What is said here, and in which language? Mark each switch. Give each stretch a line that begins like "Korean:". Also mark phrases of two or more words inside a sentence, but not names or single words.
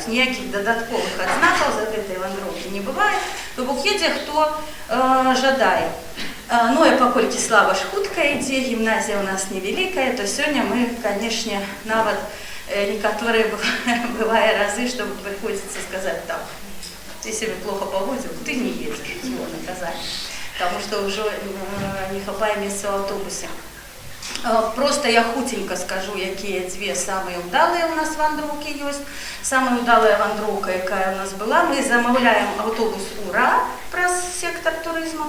Belarusian: Ніякіх дадатковых адзнакаў за гэтай вандроўкі не бывае. То бок едзе хто жадае. Ну і паколькі слава ж хутка ідзе, гімназія ў нас невялікая, то сёння мы, канешне, нават некаторыя бывае разы, што прыходзіцца сказаць так: ты
Russian: себе плохо
Belarusian: паводзіў, ты не едзеш, ці наказаць. Таму што ўжо не хапае месца ў аўтобусе. Просто я хутенька скажу, якія дзве самыя ўдалыя ў нас вандроўкі ёсць. Самая ўдалая вандроўка, якая ў нас была, мы замаўляем аўтобус «Ура» праз сектор турызма.